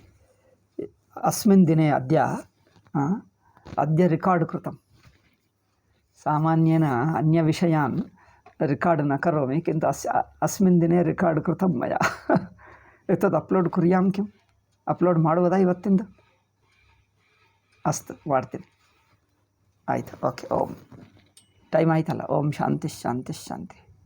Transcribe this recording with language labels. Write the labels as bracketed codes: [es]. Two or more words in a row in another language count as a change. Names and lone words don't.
[sa] अस्मिन् दिने अद्य रिकार्ड् कृतं। सामान्येन अन्यविषयान् रिकार्ड् न करोमि, किन्तु अस्मिन् दिने रिकार्ड् कृतं मया। एतद् अप्लोड् कुर्यां किम्? [kn] अप्लोड् ಮಾಡುವುದಾ ಇವತ್ತಿಂದ? अस्तु, ಮಾಡ್ತೀನಿ. ಆಯ್ತು, ಓಕೆ. ಓಂ ಟೈಮ್ ಆಯ್ತಲ್ಲ. [sa] ॐ शान्ति शान्ति शान्ति.